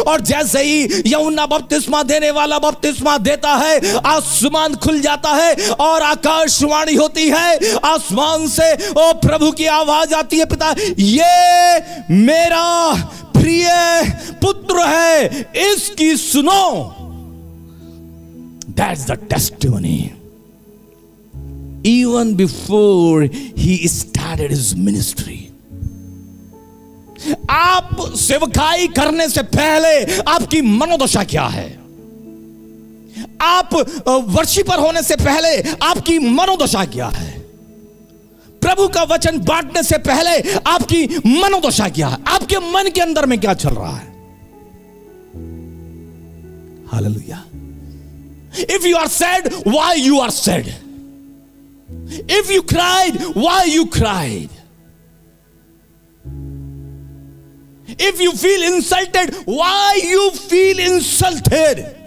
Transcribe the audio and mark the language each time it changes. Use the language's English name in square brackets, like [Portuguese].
[Hindi] और जैसे ही यूहन्ना बपतिस्मा देने वाला बपतिस्मा देता है, आसमान खुल जाता है और आकाशवाणी होती है आसमान से, ओ प्रभु की आवाज आती है, पिता ये मेरा प्रिय पुत्र है, इसकी सुनो। [English] That's the testimony. Even before he started his ministry. [Hindi] आप सेवकाई करने से पहले आपकी मनोदशा क्या है? आप वर्शिपर होने से पहले आपकी मनोदशा क्या है? प्रभु का वचन बांटने से पहले आपकी मनोदशा क्या है? आपके मन के अंदर में क्या चल रहा है? Hallelujah. [English] If you are sad, why you are sad? If you cried, why you cried? If you feel insulted, why you feel insulted?